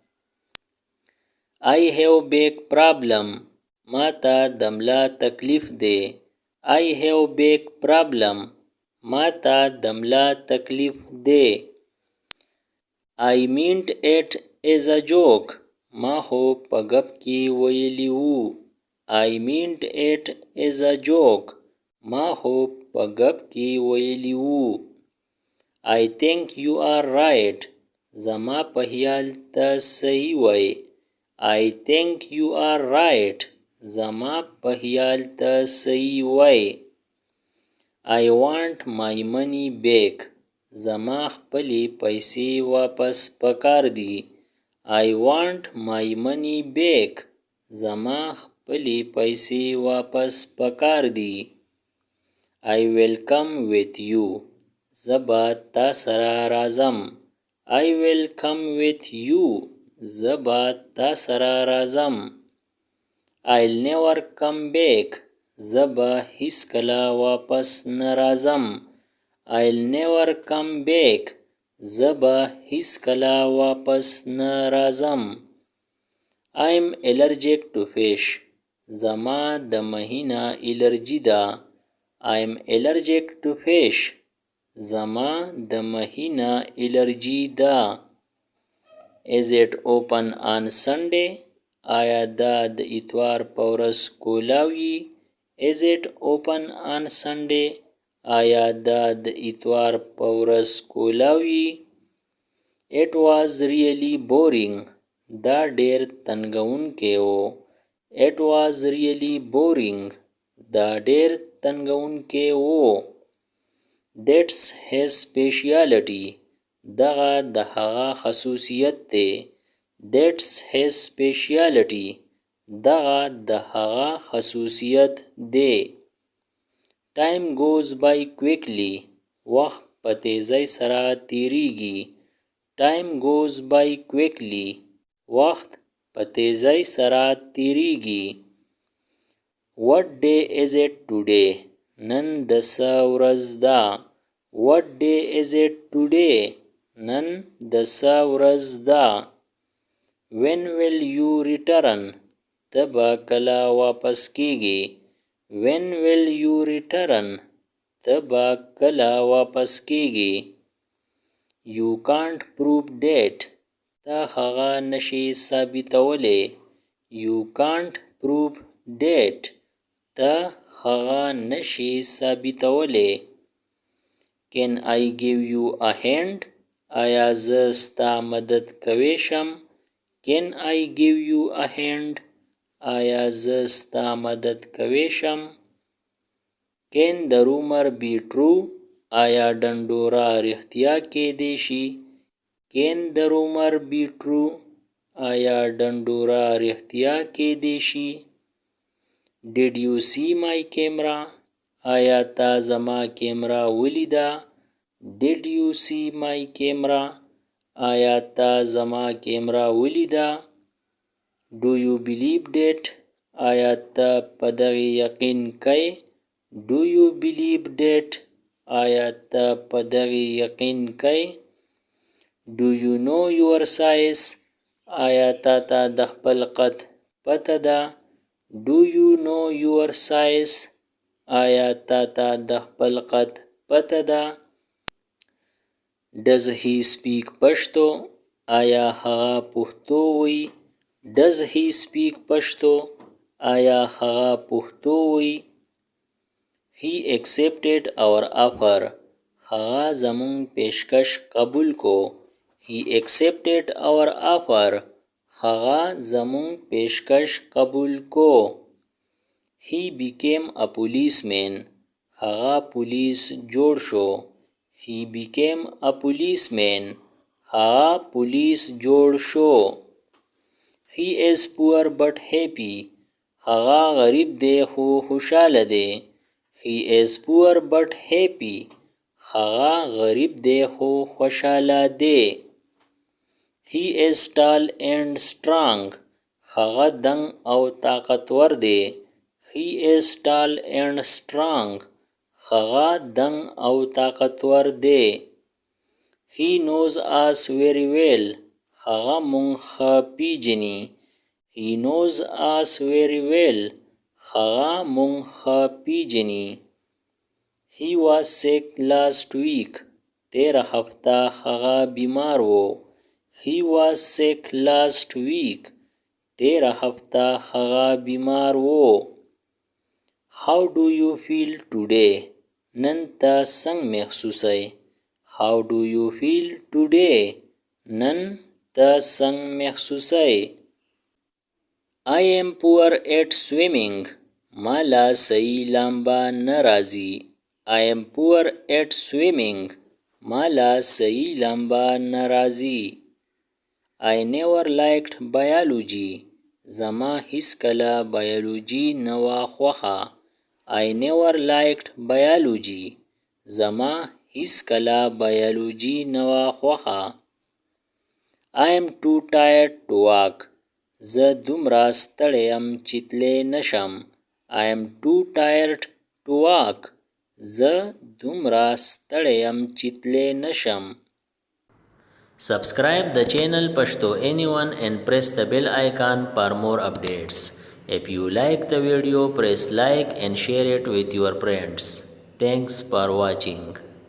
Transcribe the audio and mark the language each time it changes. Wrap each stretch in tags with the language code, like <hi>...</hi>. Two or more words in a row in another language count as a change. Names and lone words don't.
<en>I have big problem.</en> <ps>ما ته د ملا تکلیف دی.</ps> <en>I have big problem.</en> <ps>ما ته د ملا تکلیف دی.</ps> <en>I meant it as a joke.</en> <ps>ما خو په ګپ کې ویلی وو.</ps> <en>I meant it as a joke.</en> <ps>ما خو په ګپ کې ویلی وو.</ps> <en>I think you are right.</en> <ps>زما په خیال ته صحیح وای.</ps> <en>I think you are right.</en> <ps>زما په خیال ته صحیح وای.</ps> <en>I want my money back.</en> <ps>زما خپلې پیسې واپس پکار دي.</ps> <en>I want my money back.</en> <ps>زما خپلې پیسې واپس پکار دي.</ps> <en>I will come with you.</en> <ps>زه به تا سره راځم.</ps> <en>I will come with you.</en> <ps>زه به تا سره راځم.</ps> <en>I'll never come back.</en> <ps>زه به هیڅکله واپس نه راځم.</ps> <en>I'll never come back.</en> <ps>زه به هیڅکله واپس نه راځم.</ps> <en>I'm allergic to fish.</en> <ps>زما د ماهي نه الرجی ده.</ps> <en>I'm allergic to fish.</en> <ps>زما د ماهي نه الرجی ده.</ps> <en>Is it open on Sunday?</en> <ps>آیا دا د اتوار په ورځ کولاوي؟</ps> <en>Is it open on Sunday?</en> <ps>آیا دا د اتوار په ورځ کولاوي؟</ps> <en>It was really boring.</en> <ps>دا ډیر تنګونکی و.</ps> <en>It was really boring.</en> <ps>دا ډیر تنګونکی و.</ps> <en>That's his speciality.</en> <ps>دغه د هغه خصوصیت دی.</ps> <en>That's his speciality.</en> <ps>دغه د هغه خصوصیت دی.</ps> <en>Time goes by quickly.</en> <ps>وخت په تیزۍ سره تیریږي.</ps> <en>Time goes by quickly.</en> <ps>وخت په تیزۍ سره تیریږي.</ps> <en>What day is it today?</en> <ps>نن د څه ورځ ده؟</ps> <en>What day is it today?</en> <ps>نن د څه ورځ ده؟</ps> <en>When will you return?</en> <ps>ته به کله واپس کیږي.</ps> <en>When will you return?</en> <ps>ته به کله واپس کیږي.</ps> <en>You can't prove that.</en> <ps>ته هغه نشي ثابتولی.</ps> <en>You can't prove that.</en> <ps>ته هغه نشي ثابتولی.</ps> <en>Can I give you a hand?</en> <ps>آیا زه ستا مدد کولی شم؟</ps> <en>Can I give you a hand?</en> <ps>آیا زه ستا مدد کولی شم؟</ps> <en>Can the rumor be true?</en> <ps>آیا ډنډوره رښتیا کیدی شي؟</ps> <en>Can the rumor be true?</en> <ps>آیا ډنډوره رښتیا کیدی شي؟</ps> <en>Did you see my camera?</en> <ps>آیا تا زما کیمرا ولیده؟</ps> <en>Did you see my camera?</en> <ps>آیا تا زما کیمرا ولیده؟</ps> <en>Do you believe that?</en> <ps>آیا ته په دغې یقین کوې؟</ps> <en>Do you believe that?</en> <ps>آیا ته په دغې یقین کوې؟</ps> <en>Do you know your size?</en> <ps>آیا تا ته د خپل قد پته ده؟</ps> <en>Do you know your size?</en> <ps>آیا تا ته د خپل قد پته ده؟</ps> <en>Does he speak Pashto?</en> <ps>آیا هغه پښتو وایي؟</ps> <en>Does he speak Pashto?</en> <ps>آیا هغه پښتو وایي؟</ps> <en>He accepted our offer.</en> <ps>هغه زموږ پیشکش قبول کو.</ps> <en>He accepted our offer.</en> <ps>هغه زموږ پیشکش قبول کو.</ps> <en>He became a policeman.</en> <ps>هغه پولیس جوړ شو.</ps> <en>He became a policeman.</en> <ps>هغه پولیس جوړ شو.</ps> <en>He is poor but happy.</en> <ps>هغه غریب دی خو خوشاله دی.</ps> <en>He is poor but happy.</en> <ps>هغه غریب دی خو خوشاله دی.</ps> <en>He is tall and strong.</en> <ps>هغه دنګ او طاقتور دی.</ps> <en>He is tall and strong.</en> <ps>هغه دنګ او طاقتور دی.</ps> <en>He knows us very well.</en> <ps>هغه مونږ ښه پیژني.</ps> <en>He knows us very well.</en> <ps>هغه مونږ ښه پیژني.</ps> <en>He was sick last week.</en> <ps>تیره هفته هغه بیمار و.</ps> <en>He was sick last week.</en> <ps>تیره هفته هغه بیمار و.</ps> <en>How do you feel today?</en> <ps>نن ته څنګه محسوسه؟</ps> <en>How do you feel today?</en> <ps>نن ته څنګه محسوسه؟</ps> <en>I am poor at swimming.</en> <ps>ما لا صحیح لامبا نه راځي.</ps> <en>I am poor at swimming.</en> <ps>ما لا صحیح لامبا نه راځي.</ps> <en>I never liked biology.</en> <ps>زما هیڅ کله بیولوژي نه وه خوښه.</ps> <en>I never liked biology.</en> <ps>زما هیڅ کله بیولوژي نه وه خوښه.</ps> <en>I am too tired to walk.</en> <ps>زه دومره ستړی یم چې تلی نشم.</ps> <en>I am too tired to walk.</en> <ps>زه دومره ستړی یم چې تلی نشم.</ps> <en>Subscribe the channel Pashto Anyone and press the bell icon for more updates. If you like the video, press like and share it with your friends. Thanks for watching.</en>